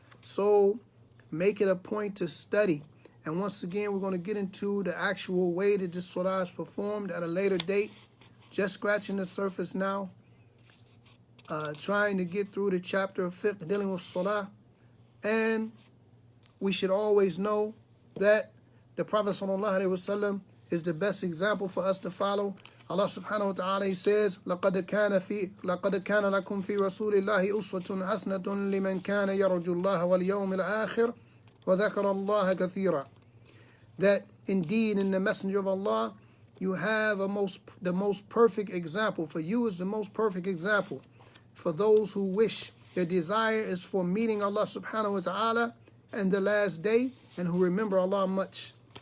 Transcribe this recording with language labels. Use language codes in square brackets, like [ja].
[en] So make it a point to study. And once again, we're going to get into the actual way that this salah is performed at a later date. Just scratching the surface now. Trying to get through the chapter of fiqh dealing with salah. And we should always know that the Prophet ﷺ is the best example for us to follow. [ar] Allah subhanahu wa ta'ala, [en] he says, [ar] لَقَدْ كَانَ لَكُمْ فِي رَسُولِ اللَّهِ أُسْوَةٌ حَسَنَةٌ لِمَنْ كَانَ يَرْجُو اللَّهَ وَالْيَوْمِ الْآخِرِ وَذَكَرَ اللَّهَ كَثِيرًا. [en] That indeed in the Messenger of Allah, you have the most perfect example. For you is the most perfect example. For those who wish, their desire is for meeting Allah subhanahu wa ta'ala and the last day, and who remember Allah much.